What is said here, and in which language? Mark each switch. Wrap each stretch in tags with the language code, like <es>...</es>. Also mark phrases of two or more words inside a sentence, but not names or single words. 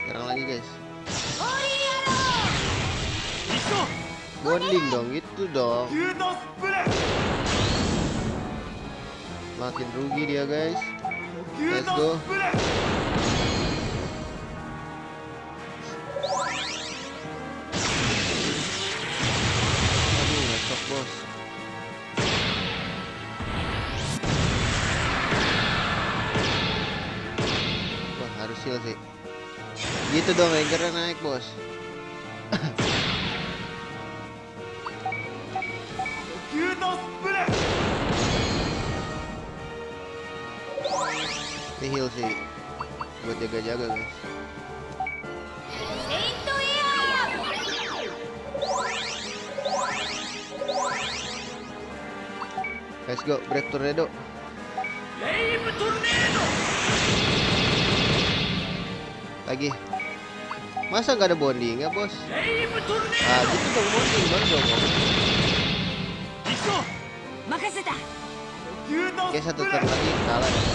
<id>Nyerang lagi guys. Bonding dong, gitu dong.</id> <ja>ギュートスプレー</ja> <id>Makin rugi dia guys.</id> <ja>ギュー</ja> <en>Let's ト go.</en> <ja>スプレー</ja> <id>Aduh, ngesok bos. Wah, harus heal sih. Gitu dong, rangernya naik bos. Ini heal sih buat jaga-jaga guys.</id> <en>Let's go, Brave Tornado.</en> <id>Lagi. Masa nggak ada bonding ya bos? Ah gitu dong, bonding baru dong.</id> <ja>任せた</ja> <id>Oke, satu turn lagi kalah.</id>